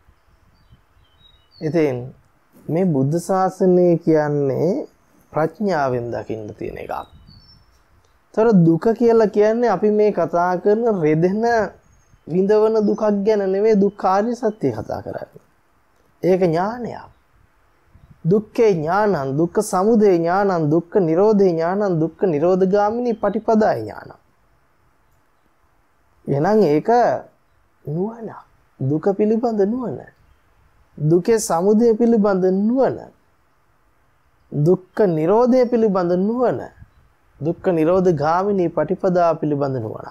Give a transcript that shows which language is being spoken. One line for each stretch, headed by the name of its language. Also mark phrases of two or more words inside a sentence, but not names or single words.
Sinhala: ඉතින් මේ බුද්ධ ශාසනය කියන්නේ ප්‍රඥාවෙන් දකින්න තියෙන එකක්. තර දුක කියලා කියන්නේ අපි මේ කතා කරන රෙදෙන විඳවන දුකක් ගැන නෙවෙයි දුක්ඛාරිය සත්‍ය කතා කරන්නේ. ඒක ඥානයක්.
Pali: දුක්ඛේ ඥානං, දුක්ඛ සමුදය ඥානං, දුක්ඛ නිරෝධේ ඥානං, දුක්ඛ නිරෝධගාමිනී පටිපදාය ඥානං.
Sinhala: එහෙනම් ඒක නුවණ. දුක පිළිබඳ නුවණ. දුකේ සමුදය පිළිබඳ නුවණ. දුක්ඛ නිරෝධය පිළිබඳ නුවණ. දුක්ඛ නිරෝධ ගාමිනී පටිපදා පිළිබඳ නුවණ.